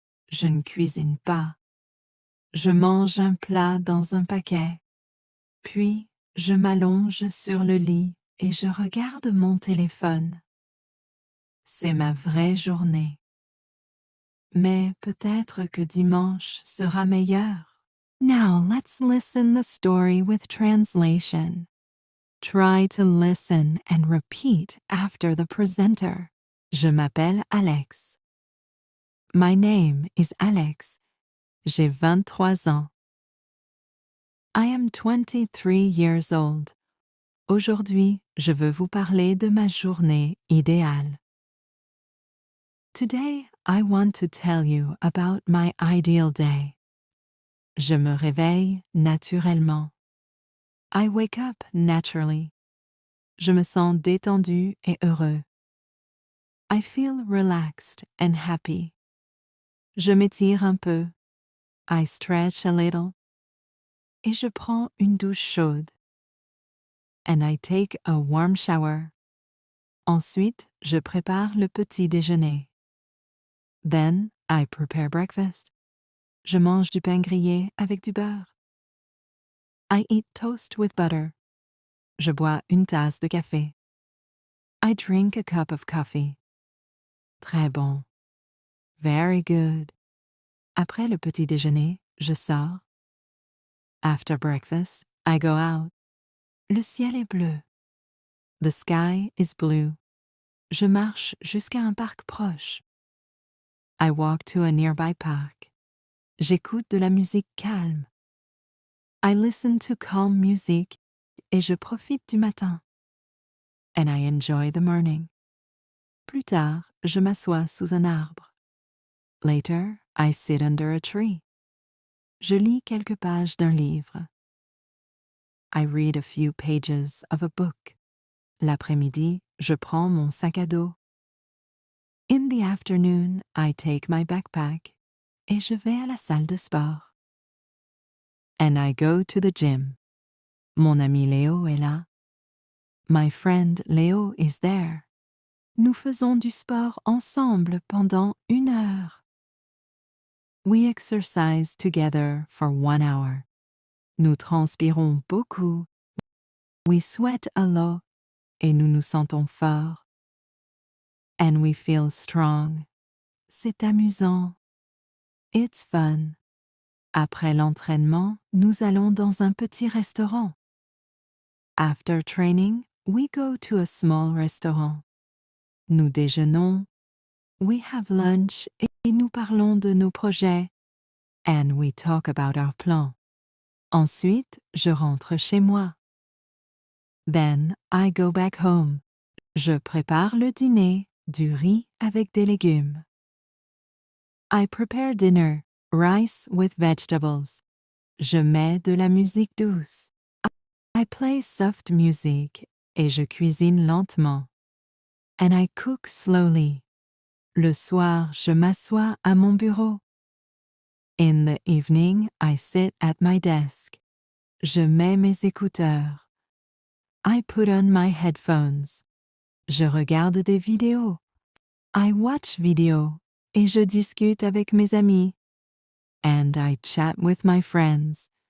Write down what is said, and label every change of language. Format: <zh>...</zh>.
<fr>Je ne cuisine pas. Je mange un plat dans un paquet. Puis, je m'allonge sur le lit et je regarde mon téléphone. C'est ma vraie journée. Mais peut-être que dimanche sera meilleur.</fr> <en>Now let's listen the story with translation. Try to listen and repeat after the presenter.</en> <fr>Je m'appelle Alex.</fr> <en>My name is Alex.</en> <fr>J'ai 23 ans.</fr> <en>I am 23 years old.</en> <fr>Aujourd'hui, je veux vous parler de ma journée idéale.</fr> <en>Today, I want to tell you about my ideal day.</en> <fr>Je me réveille naturellement.</fr> <en>I wake up naturally.</en> <fr>Je me sens détendu et heureux.</fr> <en>I feel relaxed and happy.</en> <fr>Je m'étire un peu.</fr> <en>I stretch a little.</en> <fr>Et je prends une douche chaude.</fr> <en>And I take a warm shower.</en> <fr>Ensuite, je prépare le petit déjeuner.</fr> <en>Then, I prepare breakfast.</en> <fr>Je mange du pain grillé avec du beurre.</fr> <en>I eat toast with butter.</en> <fr>Je bois une tasse de café.</fr> <en>I drink a cup of coffee.</en> <fr>Très bon.</fr> <en>Very good.</en> <fr>Après le petit déjeuner, je sors.</fr> <en>After breakfast, I go out.</en> <fr>Le ciel est bleu.</fr> <en>The sky is blue.</en> <fr>Je marche jusqu'à un parc proche.</fr> <en>I walk to a nearby park.</en> <fr>J'écoute de la musique calme.</fr> <en>I listen to calm music</en> <fr>et je profite du matin.</fr> <en>And I enjoy the morning.</en> <fr>Plus tard, je m'assois sous un arbre.</fr> <en>Later, I sit under a tree.</en> <fr>Je lis quelques pages d'un livre.</fr> <en>I read a few pages of a book.</en> <fr>L'après-midi, je prends mon sac à dos.</fr> <en>In the afternoon, I take my backpack</en> <fr>et je vais à la salle de sport.</fr> <en>And I go to the gym.</en> <fr>Mon ami Léo est là.</fr> <en>My friend Léo is there.</en> <fr>Nous faisons du sport ensemble pendant 1 heure.</fr> <en>We exercise together for 1 hour.</en> <fr>Nous transpirons beaucoup.</fr> <en>We sweat a lot</en> <fr>et nous nous sentons forts.</fr> <en>And we feel strong.</en> <fr>C'est amusant.</fr> <en>It's fun.</en> <fr>Après l'entraînement, nous allons dans un petit restaurant.</fr> <en>After training, we go to a small restaurant.</en> <fr>Nous déjeunons.</fr> <en>We have lunch</en> <fr>et nous parlons de nos projets.</fr> <en>And we talk about our plans.</en> <fr>Ensuite, je rentre chez moi.</fr> <en>Then I go back home.</en> <fr>Je prépare le dîner, du riz avec des légumes.</fr> <en>I prepare dinner, rice with vegetables.</en> <fr>Je mets de la musique douce.</fr> <en>I play soft music</en> <fr>et je cuisine lentement.</fr> <en>And I cook slowly.</en> <fr>Le soir, je m'assois à mon bureau.</fr> <en>In the evening, I sit at my desk.</en> <fr>Je mets mes écouteurs.</fr> <en>I put on my headphones.</en> <fr>Je regarde des vidéos.</fr> <en>I watch video</en> <fr>et je discute avec mes amis.</fr> <en>And I chat with my friends.</en>